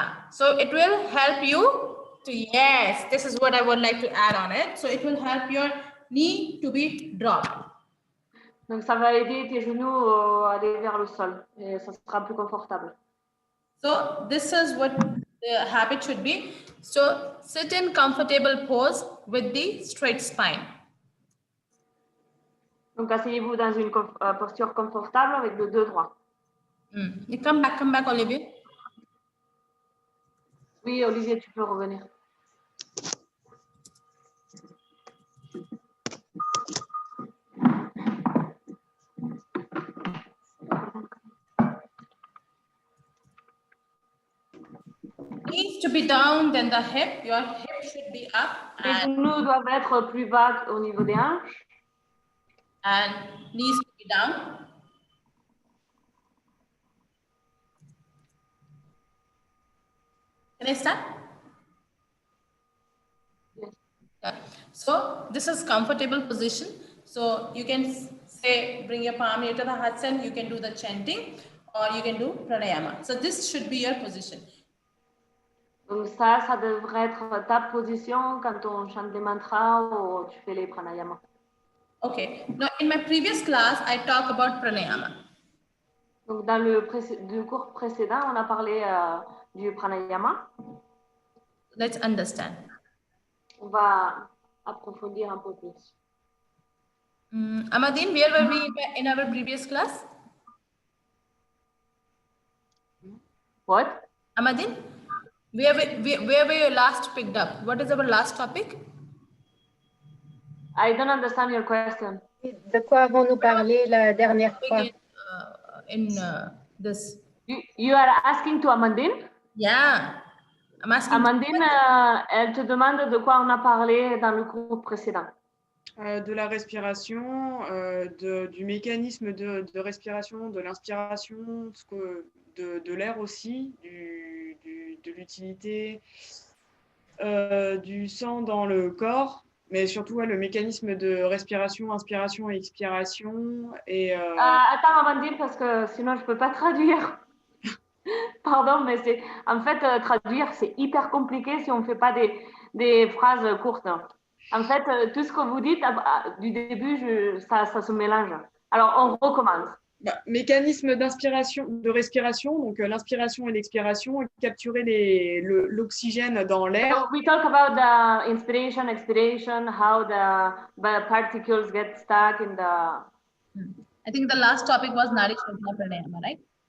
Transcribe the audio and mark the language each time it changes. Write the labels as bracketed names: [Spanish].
[English] So it will help you to, yes, this is what I would like to add on it. So it will help your knee to be dropped. [French] Donc, ça va aider tes genoux à aller vers le sol et ça sera plus confortable. [English] So this is what the habit should be. So sit in comfortable pose with the straight spine. [French] Donc, asseyez-vous dans une posture confortable avec le dos droit. [English] You come back, Olivier. [French] Oui, Olivier, tu peux revenir. [English] Needs to be down than the hip. Your hip should be up. [French] Les genoux doivent être plus bas au niveau des hanches. [English] And knees to be down. Can I start? Yes. Yeah. So this is comfortable position. So you can say, bring your palm near to the heart center. You can do the chanting or you can do pranayama. So this should be your position. [French] Donc ça devrait être ta position quand on chante les mantras ou tu fais les pranayama. [English] Okay. Now in my previous class, I talked about pranayama. [French] Donc dans le cours précédent, on a parlé du pranayama. [English] Let's understand. [French] On va approfondir un peu plus. [English] Amadine, where were we in our previous class? What? Amadine, where were you last picked up? What is our last topic? I don't understand your question. [French] De quoi avons-nous parlé la dernière fois? [English] This. You are asking to Amandine? Yeah. I'm asking [French] Amandine, elle te demande de quoi on a parlé dans le cours précédent. de la respiration, du mécanisme de respiration, de l'inspiration, de l'air aussi, de l'utilité du sang dans le corps, mais surtout le mécanisme de respiration, inspiration et expiration. Et, Attends, Amandine, parce que sinon je ne peux pas traduire. Pardon, mais c'est en fait traduire, c'est hyper compliqué si on ne fait pas des phrases courtes. En fait, tout ce que vous dites du début, ça se mélange. Alors, on recommence. Mécanisme d'inspiration, de respiration, donc l'inspiration et l'expiration, capturer l'oxygène dans l'air. [English] So we talk about the inspiration, expiration, how the particles get stuck in the. I think the last topic was Nadi Shodhana Pranayama, right?